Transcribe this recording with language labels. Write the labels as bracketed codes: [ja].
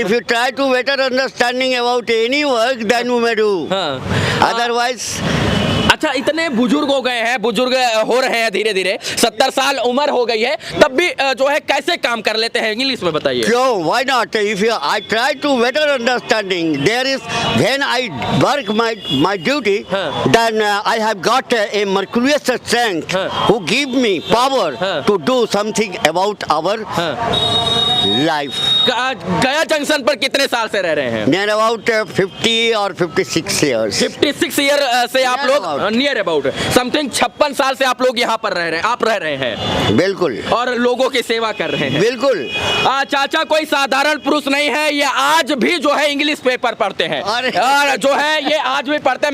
[en] If you try to better understanding about any work, then you may do. Otherwise. [hi] अच्छा, इतने बुजुर्ग हो गए हैं, बुजुर्ग हो रहे हैं धीरे धीरे, 70 साल उम्र हो गई है, तब भी जो है कैसे काम कर लेते हैं? इंग्लिश में बताइए. क्यों? [en] Why not? I try to better understanding. There is when I work my duty, then I have got a mercurius strength who give me power to do something about our life. [hi] गया junction पर कितने साल से रह रहे हैं? [en] Near about 50 or 56 years. [hi] 56 year से आप लोग [en] near about something [hi] 56 साल से आप लोग यहाँ पर रह रहे हैं बिल्कुल। और लोगों की सेवा कर रहे हैं। बिल्कुल। चाचा कोई साधारण पुरुष नहीं है, ये आज भी जो है इंग्लिश पेपर पढ़ते हैं और जो है ये आज भी पढ़ते हैं।